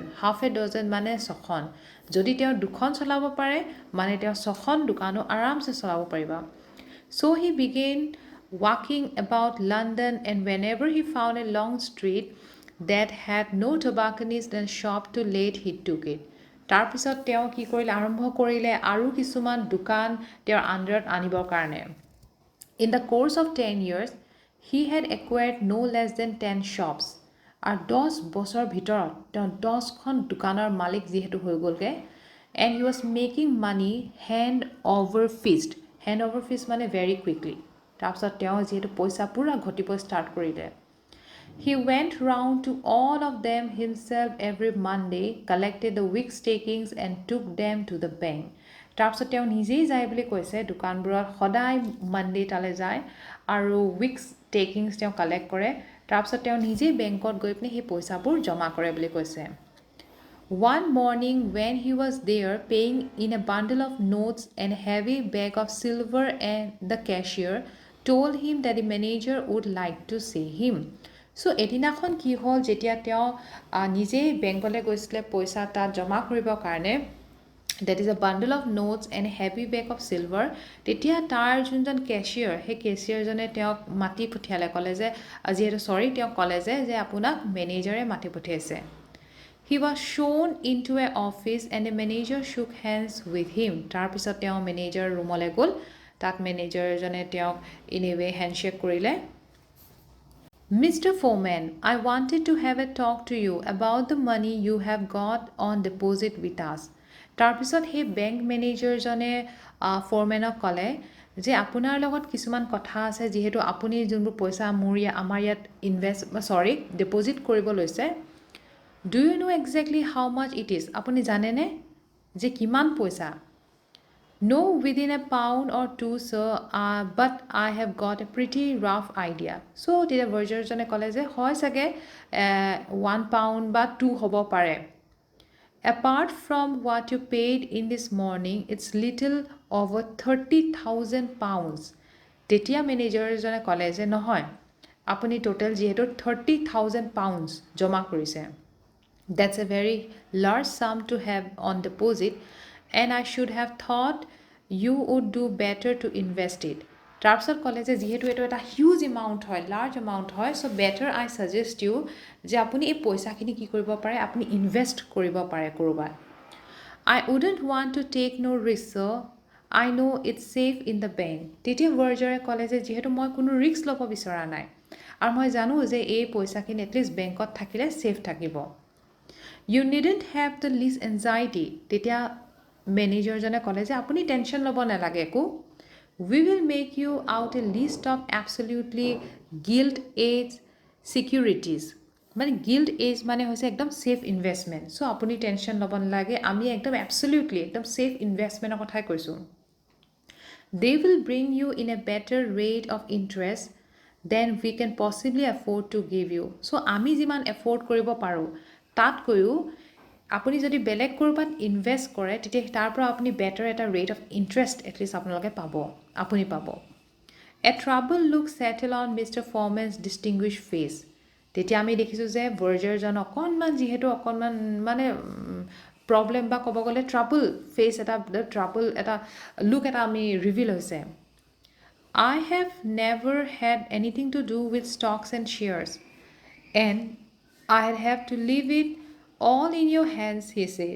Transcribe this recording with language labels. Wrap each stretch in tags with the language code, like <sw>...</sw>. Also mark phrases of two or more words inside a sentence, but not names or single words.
<en>Half a dozen</en> <as>মানে 6খন যদি তেওঁ 2খন চলাব পাৰে মানে তেওঁ 6খন দোকানো আৰামছে চলাব পাৰিব</as> <en>So he began walking about London and whenever he found a long street that had no tobacconist and shop to let he took it.</en> <as>তাৰপিছত তেওঁ কি কৰিলে আৰম্ভ কৰিলে আৰু কিছুমান দোকান তেওঁৰ আণ্ডাৰত আনিবৰ কাৰণে</as> <en>In the course of 10 years He had acquired no less than 10 shops.</en> <as>আৰু 10 বছৰ ভিতৰত তেওঁ 10খন দোকানৰ মালিক যিহেতু হৈ গ'লগে</as> <en>and he was making money hand over fist মানে very quickly</en> <as>তাৰপিছত তেওঁ যিহেতু পইচা পুৰা ঘটিব ষ্টাৰ্ট কৰিলে</as> <en>He went round to all of them himself every Monday, collected the week's takings and took them to the bank.</en> <as>তাৰপিছত তেওঁ নিজেই যায় বুলি কৈছে দোকানবোৰত সদায় মানডে তালৈ যায় আৰু</as> <en>week's takings</en> <as>তেওঁ কালেক্ট কৰে তাৰপিছত তেওঁ নিজেই বেংকত গৈ পিনে সেই পইচাবোৰ জমা কৰে বুলি কৈছে</as> <en>One morning when he was there paying in a bundle of notes and a heavy bag of silver and the cashier told him that the manager would like to see him.</en> <as>So এদিনাখন কি হ'ল যেতিয়া তেওঁ নিজে বেংকলৈ গৈছিলে পইচা তাত জমা কৰিবৰ কাৰণে,</as> <en>that is a bundle of notes and a heavy bag of silver,</en> <as>তেতিয়া তাৰ যোনজন কেচিয়াৰ সেই কেচিয়াৰজনে তেওঁক মাতি পঠিয়ালে, ক'লে যে যিহেতু চৰি তেওঁক ক'লে যে আপোনাক মেনেজাৰে মাতি পঠিয়াইছে.</as> <en>He was shown into an office and the manager shook hands with him.</en> <as>তাৰপিছত তেওঁ মেনেজাৰ ৰুমলৈ গ'ল, তাত মেনেজাৰজনে তেওঁক ইনেৱে হেণ্ডশ্বেক কৰিলে.</as> <en>Mr. Foreman, I wanted to have a talk to you about the money you have got on deposit with us.</en> <as>তাৰপিছত সেই বেংক মেনেজাৰজনে ফৰমেনক ক'লে যে আপোনাৰ লগত কিছুমান কথা আছে, যিহেতু আপুনি যোনবোৰ পইচা আমাৰ ইয়াত ডিপ'জিট কৰিব লৈছে.</as> <en>Do you know exactly how much it is?</en> <as>আপুনি জানেনে যে কিমান পইচা?</as> <en>No, within a pound or two, sir, but I have got a pretty rough idea.</en> <as>So, তেতিয়া ভাৰ্জাৰজনে ক'লে যে হয় চাগে 1 pound বা 2 হ'ব পাৰে.</as> <en>Apart from what you paid in this morning, it's little over 30,000 pounds.</en> <as>তেতিয়া মেনেজাৰজনে ক'লে যে নহয়, আপুনি টোটেল যিহেতু 30,000 pounds জমা কৰিছে.</as> <en>That's a very large sum to have on deposit, and I should have thought you would do better to invest it.</en> <as>তাৰপিছত ক'লে যে যিহেতু এইটো এটা</as> <en>huge amount</en> <as>হয়,</as> <en>large amount</en> <as>হয়,</as> <en>so better I suggest you</en> <as>যে আপুনি এই পইচাখিনি কি কৰিব পাৰে, আপুনি ইনভেষ্ট কৰিব পাৰে ক'ৰবাত.</as> <en>I wouldn't want to take no risk, sir. I know it's safe in the bank.</en> <as>তেতিয়া ভাৰ্জাৰে ক'লে যে যিহেতু মই কোনো ৰিস্ক ল'ব বিচৰা নাই, আৰু মই জানো যে এই পইচাখিনি এটলিষ্ট বেংকত থাকিলে ছেফ থাকিব.</as> <en>You needn't have the least anxiety.</en> <as>তেতিয়া মেনেজাৰজনে ক'লে যে আপুনি টেনশ্যন ল'ব নালাগে একো.</as> <en>We will make you out a list of absolutely gilt-edged securities.</en> <as>মানে</as> <en>gilt edge</en> <as>মানে হৈছে একদম</as> <en>safe investment.</en> <as>চ' আপুনি টেনশ্যন ল'ব নালাগে, আমি একদম এবছলিউটলি একদম</as> <en>safe investment</en> <as>কথাই কৈছোঁ.</as> <en>They will bring you in a better rate of interest than we can possibly afford to give you.</en> <as>চ' আমি যিমান এফৰ্ড কৰিব পাৰোঁ তাতকৈও আপুনি যদি বেলেগ ক'ৰবাত ইনভেষ্ট কৰে তেতিয়া তাৰ পৰা আপুনি বেটাৰ এটা</as> <en>rate of interest</en> <as>এটলিষ্ট আপোনালোকে আপুনি পাব.</as> <en>A troubled look settled on Mr. Foreman's distinguished face.</en> <as>তেতিয়া আমি দেখিছোঁ যে ভাৰ্জাৰজন অকণমান মানে প্ৰব্লেম বা ক'ব গ'লে</as> <en>trouble face</en> <as>এটা লুক এটা আমি ৰিভিল হৈছে.</as> <en>I have never had anything to do with stocks and shares, and I'd have to leave it all in your hands, he said.</en>